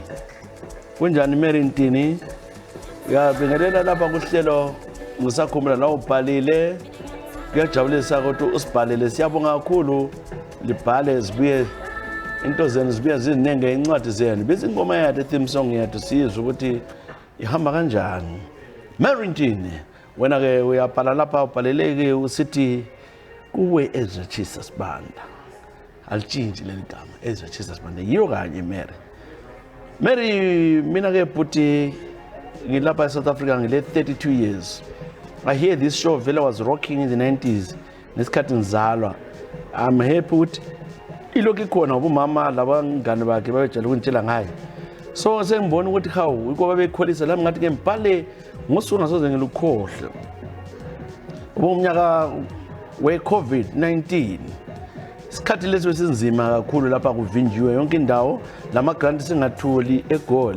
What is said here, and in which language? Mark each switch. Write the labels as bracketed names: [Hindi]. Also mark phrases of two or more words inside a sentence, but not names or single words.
[North Ndebele] Kunjani Mary Ntini? Ngiyabingelela lapha kuhlelo ngisakhumbula la ubhalile. Kuyajabulisa ukuthi usibhalele siyabonga kakhulu libhale sibuye into zenu zibuye zininenge incwadi zenu bese ingoma yethu [English] theme song [North Ndebele] yethu sizwe ukuthi ihamba kanjani. Mary Ntini wena ke uyabhala lapha ubhaleleke usithi kuwe Ezra Jesus Banda alitshintshi leli gama Ezra Jesus Banda yiyo kanye Mary mina ke bhuti ngilapha eSouth Africa ngile 32 years. [English] I hear this show vele was rocking in the 90s [North Ndebele] nesikhathi ngizalwa. [English] I'm happy [North Ndebele] ukuthi ilokhu ikhona ngoba umama labangane bakhe babejala ukungitshela ngayo. So sengibona ukuthi hawu uko babekholisa la ngathi ke mbhale ngosuku ngasoze ngilukhohle. Umnyaka we-COVID-19 isikhathi lesi sinzima kakhulu lapha kuvinjiwe yonke indawo lama grant singatholi eGoli.